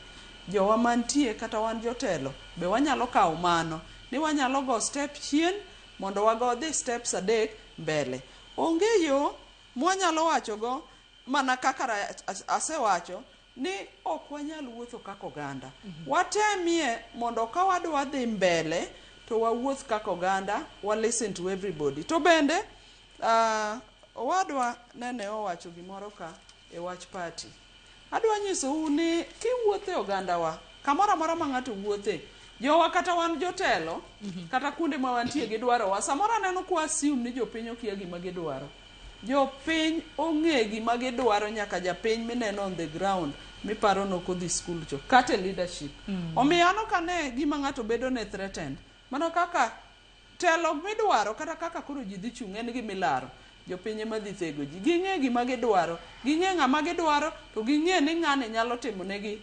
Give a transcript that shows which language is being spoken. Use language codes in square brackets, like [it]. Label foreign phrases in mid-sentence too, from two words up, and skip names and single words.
[luo] Jowa mantie kata wan jotelo be wanyalo kawo mano ni wanyalo go step chien mondo wago dhi steps adek mbele. Onge yo mwanyalo wacho go mana kaka asewacho ni ok wanyal wuotho kaka oganda. Watemie mondo ka wadwa dhi mbele to wawuoth kaka oganda, wa [en] listen to everybody. [luo] To bende wadwa nene owacho gimoro ka e wach party. Adwa nyiso ni kiwuothe oganda wa, kamora mora ma ng'ato wuothe, jowa kata wan jotelo, kata kuonde ma wantie gidwaro wa, samora neno kwa assume ni jopiny okia gima gidwaro. Jopiny ong'e gima gidwaro nyaka japiny mineno [en] on the ground, [luo] miparo nokodhi school cho, kata leadership. Omiyo ano kane gima ng'ato bedo ne threatened, mano kaka telo midwaro, kata kaka koro ji dhi chung' en gimilaro. Jopiny ema dhi thego ji, ging'e gima gidwaro, ging'e ng'ama gidwaro, to ging'e ni ng'ane nyalo timo negi.